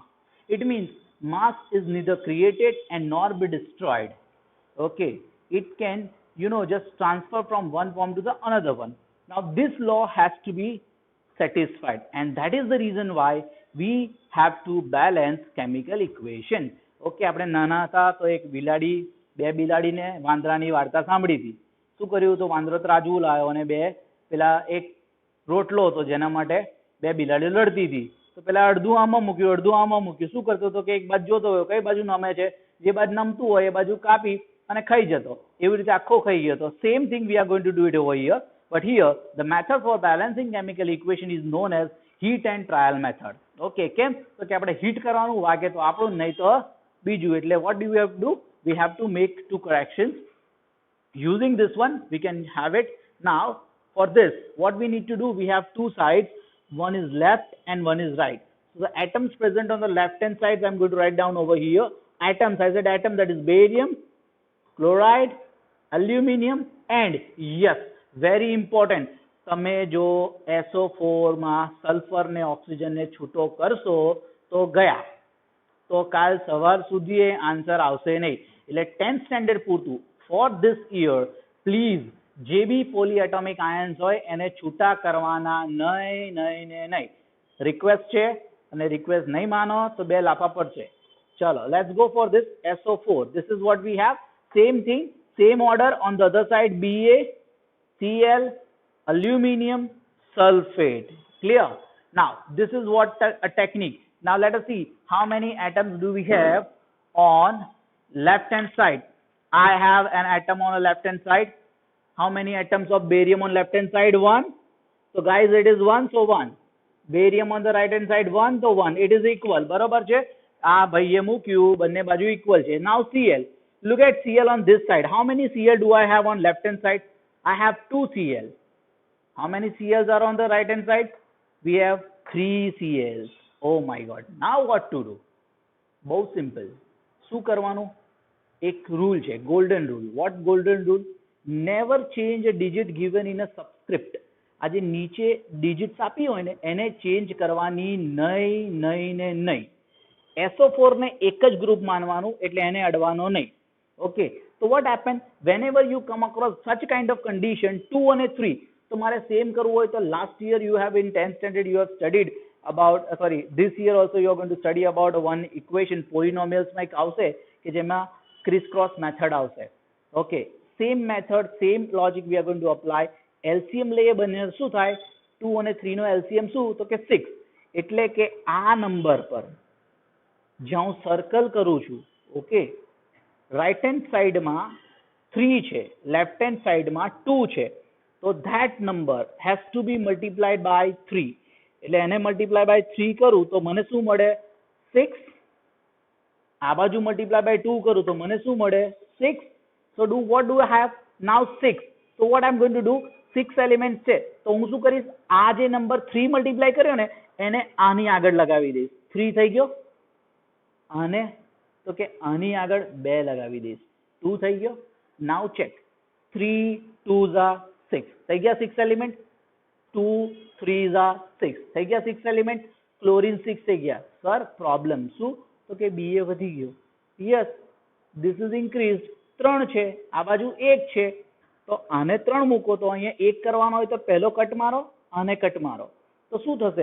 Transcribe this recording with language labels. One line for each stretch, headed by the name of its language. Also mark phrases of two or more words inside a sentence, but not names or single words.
English: It means mass is neither created and nor be destroyed. Okay, it can just transfer from one form to the another one. Now this law has to be satisfied, and that is the reason why we have to balance chemical equation.
Gujarati: ઓકે, આપણે નાના હતા તો એક બિલાડી, બે બિલાડીને વાંદરાની વાર્તા સાંભળી હતી. શું કર્યું? તો વાંદરો ત્રાજવું લાવ્યો અને બે પેલા એક રોટલો હતો જેના માટે બે બિલાડીઓ લડતી હતી. તો પેલા અડધું આમાં મૂક્યું, અડધું આમાં મૂક્યું. શું કરતો હતો કે એક બાજુ જોતો હોય કઈ બાજુ નમે છે, જે બાજુ નમતું હોય એ બાજુ કાપી અને ખાઈ જતો. એવી રીતે આખો ખાઈ ગયો.
English: તો same thing we are going to do it over here. But here, the method for balancing chemical equation is known as heat and trial method.
Gujarati: Okay, કેમ? તો કે આપણે હીટ કરવાનું, વાગે તો આપણું, નહીં તો બીજું. એટલે
English: what do we have to do? We have to make two corrections. Using this one, we can have it. Now, for this, what we need to do, we have two sides. One is left and one is right. So the atoms present on the left hand side, I'm going to write down over here. Atoms, I said atom, that is barium, chloride, aluminum, and yes, very important,
Gujarati: તમે જો SO4 માં સલ્ફર ને ઓક્સિજન ને છૂટો કરશો તો ગયા, તો કાલ સવાર સુધી આન્સર આવશે નહીં. એટલે 10th સ્ટેન્ડર્ડ પૂરતું
English: for this year
Gujarati: પ્લીઝ જે બી
English: polyatomic ions
Gujarati: હોય એને છૂટા કરવાના નહીં, નહીં ને નહીં. રિક્વેસ્ટ છે, અને રિક્વેસ્ટ નહીં માનો તો બે લાફા પડશે.
English: ચલો, let's go for this SO4. This is what we have. Same thing, same order on the other side. Ba, Cl, aluminum sulfate. Clear? Now, this is what a technique. Now, let us see how many atoms do we have on left hand side. I have an atom on the left hand side. How many atoms of barium on left hand side? 1. So, guys, it is 1, so 1. Barium on the right hand side, 1, so 1. It is equal.
Gujarati: બરોબર છે? આ ભાઈએ મૂક્યું, બંને બાજુ
English: equal
Gujarati: છે.
English: Now, Cl. Look at Cl on this side. How many Cl do I have on left hand side? I have 2 Cl. How many Cls are on the right hand side? We have 3 Cls. Oh my God. Now what to do?
Gujarati: બહુ સિમ્પલ. શું કરવાનું? એક રૂલ છે,
English: golden rule. What golden rule? Never change a digit given in a subscript.
Gujarati: આ જે નીચે digits આપી હોય ને એને ચેન્જ કરવાની નહીં, નહીં ને નહીં. SO4 ને એક જ ગ્રુપ માનવાનું, એટલે એને અડવાનો નહીં.
English: Okay, so what happens whenever you come across such kind of condition 2 and 3,
Gujarati: તો મારે સેમ કરવું હોય તો
English: last year you have in 10th standard you have studied about this year also you are going to study about one equation, polynomials
Gujarati: માં એક આવશે કે જેમાં
English: criss cross method આવશે. Okay, same method, same logic we are going to apply.
Gujarati: LCM લઈએ બંને, શું થાય? 2 અને 3 નો LCM શું? તો કે 6. એટલે કે આ નંબર પર જ્યાં હું સર્કલ કરું છું, ઓકે,
English: right hand
Gujarati: સાઈડમાં 3 છે,
English: left hand
Gujarati: સાઈડમાં 2 છે, તો
English: that number has to be multiplied by 3.
Gujarati: એટલે એને
English: multiply by
Gujarati: 3 કરું તો મને શું મળે? 6. આ બાજુ
English: multiply by
Gujarati: 2 કરું તો મને શું મળે? 6.
English: So what do I have? Now 6. So what I'm going to do?
Gujarati: 6 elements છે, તો હું શું કરીશ? આ જે નંબર 3 multiply કર્યો ને એને આની આગળ લગાવી દઈશ. 3 થઈ ગયો. આને તો કે આની આગળ 2 લગાવી દઈશ. 2 થઈ ગયો.
English: Now check. 3 2s are 6.
Gujarati: થઈ ગયા 6 એલિમેન્ટ.
English: 2 3s are 6.
Gujarati: થઈ ગયા 6 એલિમેન્ટ. ક્લોરીન 6 થઈ ગયા. સર પ્રોબ્લેમ શું? તો કે BA વધી ગયો.
English: yes, this is increased.
Gujarati: 3 છે, આ બાજુ 1 છે, તો આને 3 મૂકો તો અહીંયા 1 કરવાનો હોય તો પહેલો કટ મારો, આને કટ મારો, તો શું થશે?